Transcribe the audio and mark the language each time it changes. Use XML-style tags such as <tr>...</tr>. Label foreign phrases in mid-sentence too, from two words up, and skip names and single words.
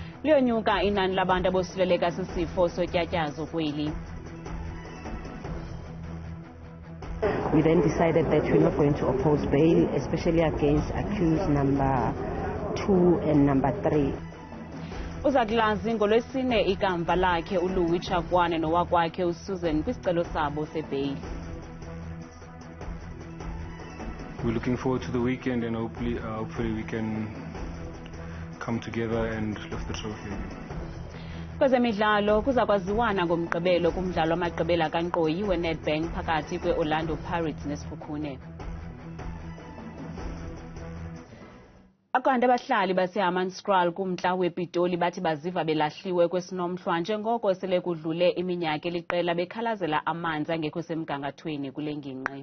<xh>Liyonyuka inani labantu abosuleleka sisifo sotyatyazo kweli.</xh> <en>We then decided that we're not going to oppose bail, especially against accused number 2 and number 3.</en> <xh>Uzakulazi ngolwesine ikamva lakhe uLouis Tshakoane nowakwakhe uSusan kwisicelo sabo sebheyile.</xh> <en>We're looking forward to the weekend and hopefully we can come together and lift the trophy again.</en> <xh>Kwezemidlalo kuzakwaziwana ngomgqibelo kumdlalo wamagqibela kankqoyi weNedbank phakathi kweOrlando Pirates neSikhokune. Akanti abahlali baseHammanskraal kumntla wePitoli bathi baziva belahliwe kwesinomhlwa njengoko sele kudlule iminyaka eliqela bekhalazela amanzi angekho semgangathweni kule ngingqi.</xh>